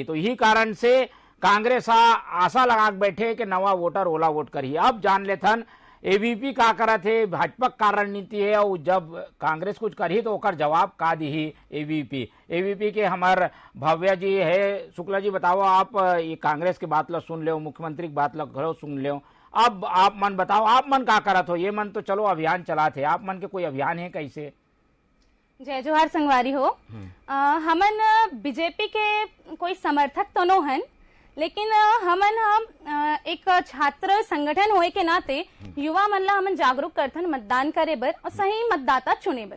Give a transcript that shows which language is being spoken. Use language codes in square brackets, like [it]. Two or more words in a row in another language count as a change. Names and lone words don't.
[hne] तो यही कारण से कांग्रेस आशा लगा बैठे कि नवा वोटर ओला वोट करी। अब जान लेथन एबीपी का करत है, भाजपा का रणनीति है, और जब कांग्रेस कुछ करी तो ओकर जवाब का दी एबीपी के हमार भव्या जी है। शुक्ला जी बताओ, आप ये कांग्रेस की बात लो सुन लो, मुख्यमंत्री की बात लो घरो सुन लो, अब आप मन बताओ, आप मन का करत हो? ये मन तो चलो अभियान चला थे, आप मन के कोई अभियान है कैसे? जय जोहार संगवारी हो। हमन बीजेपी के कोई समर्थक तो नो हन, लेकिन हम एक छात्र संगठन होए के नाते युवा मन ला हमन जागरूक करथन मतदान करे बर और सही मतदाता चुने बर।